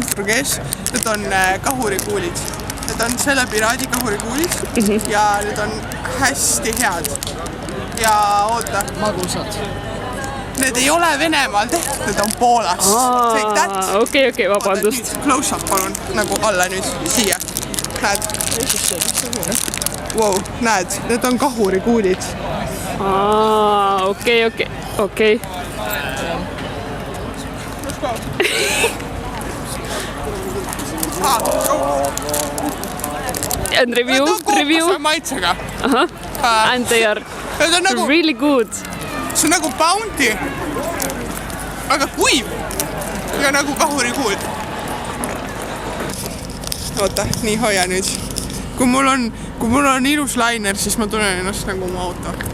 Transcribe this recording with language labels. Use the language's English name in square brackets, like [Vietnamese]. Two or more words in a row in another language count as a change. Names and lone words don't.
[Estonian] Need on kahurikuulid. Need on selle piraadi kahurikuulid ja need on hästi head. Ja oota. Magusad. Need ei ole Venemaal tehtud, need on Poolast. Okei, vabandust. [English] Close up [Estonian] palun, nagu alla nüüd, siia. Näed? Wow, näed, need on kahurikuulid. Okei. [English] And review. [Estonian] Kookose maitsega. [English] And they are really good. [Estonian] See on nagu Bounty, aga kuiv ja nagu kahurikuul. Oota, nii hoia nüüd. Kui mul on ilus lainer, siis ma tunnen ennast nagu oma auto.